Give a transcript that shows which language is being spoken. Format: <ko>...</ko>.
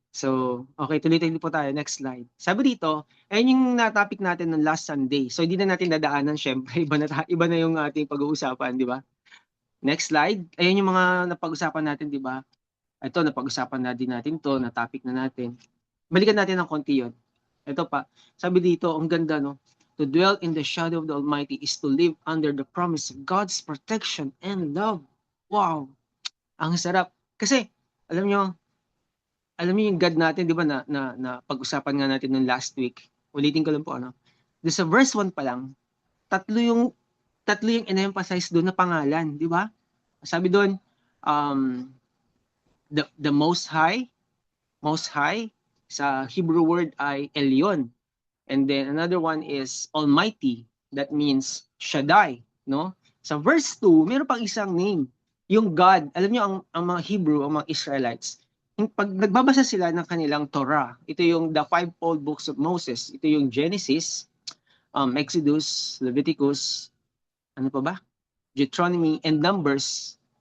<tl>So, okay, tuloy-tuloy po tayo. Next slide. Sabi dito, ayun yung na-topic natin ng last Sunday. So, hindi na natin dadaanan, syempre. Iba na yung ating pag-uusapan, di ba? Next slide. Ayun yung mga napag-usapan natin, di ba? Ito, napag-usapan na din natin to, na-topic na natin. Balikan natin ng konti yun. Ito pa. Sabi dito, ang ganda, no?</tl> <en>To dwell in the shadow of the Almighty is to live under the promise of God's protection and love.</en> <tl>Wow! Ang sarap. Kasi, alam nyo, yung God natin, di ba, na pag-usapan nga natin nung last week. Ulitin ko lang po, doon sa verse 1 pa lang, tatlo yung in-emphasize doon na pangalan, di ba? Sabi doon, um, the most high, sa Hebrew word ay Elyon.</tl> <en>And then another one is Almighty, that means Shaddai, no?</en> <tl>Sa verse 2, meron pang isang name, yung God. Alam niyo, ang mga Hebrew, ang mga Israelites, pag nagbabasa sila ng kanilang Torah, ito yung the 5 books of Moses, ito yung Genesis, Exodus, Leviticus, ano pa ba?</tl> <en>Deuteronomy, and Numbers.</en>